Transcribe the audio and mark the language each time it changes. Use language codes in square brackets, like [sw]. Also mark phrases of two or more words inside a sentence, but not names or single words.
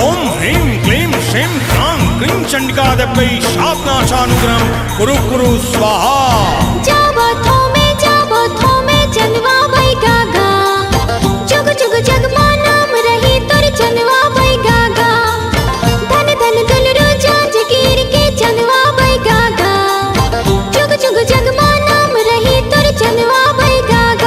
[sa] ओम ह्रीं क्लीं श्रीं क्रां क्रीं चंडिकादेव्यै शापनाशानुग्रहं कुरु कुरु स्वाहा। [hne] जाबो थोमे चंदवा भाई गागा, जुग जुग जग मा नाम रही तोर चंदवा भाई गागा। धन धन दुलरो जांजगीर के चंदवा भाई गागा, जुग जुग जग मा नाम रही तोर चंदवा भाई गागा।